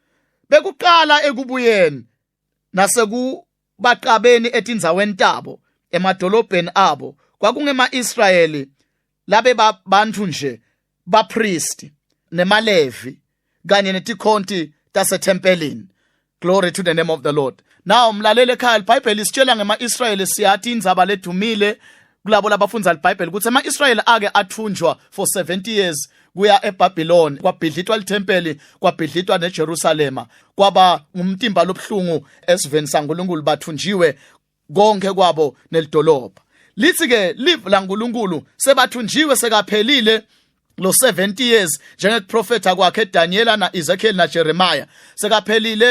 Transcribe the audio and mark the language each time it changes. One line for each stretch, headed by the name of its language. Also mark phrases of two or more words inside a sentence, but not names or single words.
Swati: Bekuqala ekubuyeni nasekubaqabeni etindzaweni tabo emadolobheni abo kwakungema-Israyeli labe bantu nje bapristi nemalevi kanye netikhonti tasethempelini.
English: Glory to the name of the Lord.
Swati: Now mlalele ekhaya, iBhayibheli isitshela ngema-Israyeli, siyathi indzaba ledumile kulabo labafundza iBhayibheli ukuthi ama-Israyeli ake athunjwa
English: for 70 years
Swati: kuya eBabylon kwabhidlitwa lithempeli kwabhidlitwa neJerusalema kwaba ngumtimba lobhlungu esiveni saNkulunkulu bathunjiwe konke kwabo nelidolobha lithi ke live laNkulunkulu sebathunjiwe sekaphelile lo 70 years njengekuprofetha kwakhe Daniela na Ezekiel na Jeremiah sekaphelile